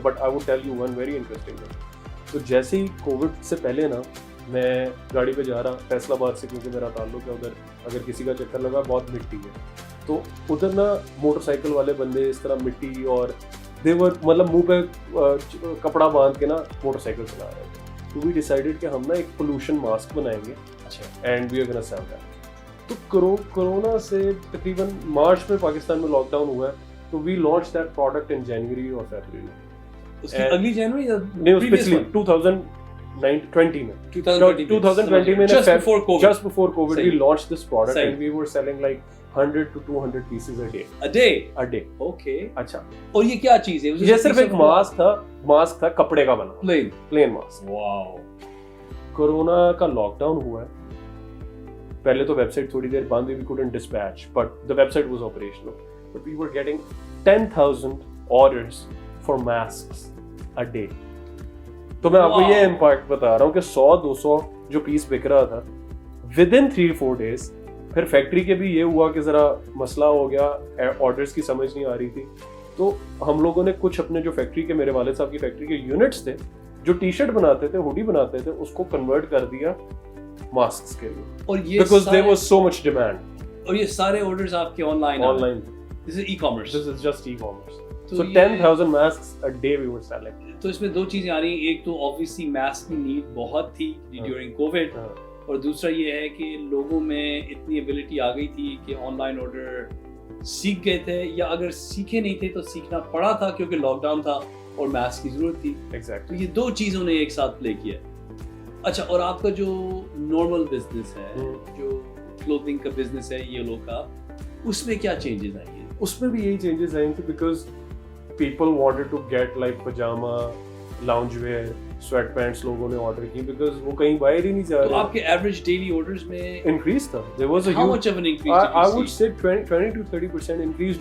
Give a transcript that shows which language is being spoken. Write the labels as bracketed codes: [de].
[en] But I would tell you one very interesting thing. [ur] تو جیسے ہی Covid سے پہلے نا میں گاڑی پہ جا رہا فیصل آباد سے, کیونکہ میرا تعلق ہے ادھر, اگر کسی کا چکر لگا بہت مٹی ہے, تو ادھر نا موٹر سائیکل والے بندے اس طرح مٹی اور دیور مطلب منہ پہ کپڑا باندھ کے نا موٹر سائیکل چلا رہے تھے. تو وی ڈیسائیڈڈ کہ ہم نا ایک پولوشن ماسک بنائیں گے [en] And we are gonna sell that. [ur] تو کرونا سے تقریباً مارچ میں پاکستان میں لاک ڈاؤن ہوا ہے, تو [en] we launch that product in January [ur] اور فیبرری. اس کی اگلی جنوری یا نہیں, پچھلی 2020 میں 2020 میں [en] just before COVID we launched this product and we were selling like 100 to 200 pieces a day. Okay. [ur] اچھا, اور یہ کیا چیز ہے؟ یہ صرف ایک ماسک تھا کپڑے کا بنا, پلین ماسک. واو. کورونا کا لاک ڈاؤن ہوا ہے, پہلے تو ویب سائٹ تھوڑی دیر بند ہوئی, [en] we couldn't dispatch, but the website was operational. But we were getting 10,000 orders for masks a day. [ur] تو میں آپ کو یہ امپیکٹ بتا رہا ہوں کہ 100-200 جو پیس بک رہا تھا [en] Within 3-4 days. [ur] پھر فیکٹری کے بھی یہ ہوا کہ ذرا مسئلہ ہو گیا, آرڈرس کی سمجھ نہیں آ رہی تھی, تو ہم لوگوں نے کچھ اپنے جو فیکٹری کے, میرے والد صاحب کی فیکٹری کے یونٹس تھے جو ٹی شرٹ بناتے تھے, ہوڈی بناتے تھے, اس کو کنورٹ کر دیا ماسکس کے لیے, اور یہ [en] Because there was so much demand. [ur] اور یہ سارے آرڈرز آپ کے on line [en] This is e-commerce. This is just e-commerce. So 10,000 masks a day we were selling. [ur] تو اس میں دو چیزیں آ رہی ہیں. ایک تو obviously ماسک کی نیڈ بہت تھی ڈیورنگ کووڈ, اور دوسرا یہ ہے کہ لوگوں میں اتنی ایبلٹی آ گئی تھی کہ آن لائن آرڈر سیکھ گئے تھے, یا اگر سیکھے نہیں تھے تو سیکھنا پڑا تھا کیونکہ لاک ڈاؤن تھا اور ماسک کی ضرورت تھی. [en] Exactly. [ur] تو یہ دو چیزوں نے ایک ساتھ پلے کیا. اچھا, اور آپ کا جو نارمل بزنس ہے, جو کلوتھنگ کا بزنس ہے یہ لوگ کا, اس میں کیا چینجز آئی ہیں؟ اس میں بھی یہی چینجز آئیں تھے [en] because people wanted to get like [ur] pajama, lounge where, sweet paints لوگوں نے آرڈر کی بیکاز وہ کہیں باہر ہی نہیں جا رہے. تو آپ کے ایوریج ڈیلی آرڈرز میں انکریز تھا. [en] There was a how much of an increase? I would say 20 to 30% increase.